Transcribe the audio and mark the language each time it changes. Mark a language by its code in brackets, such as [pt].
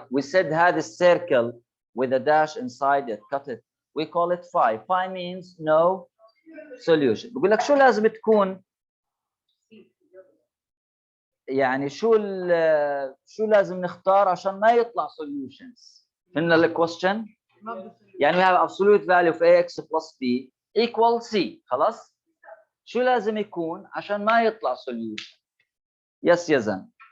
[en] We said had a circle with a dash inside it. Cut it. We call it phi. Phi means no solution. [ar] بقول لك شو لازم تكون، يعني شو لازم نختار عشان ما يطلع solutions. فهمنا الكويستشن؟ يعني [en] we have absolute value of ax plus b equal c. [ar] خلاص؟ شو لازم يكون عشان ما يطلع solution؟ Yes, يزن.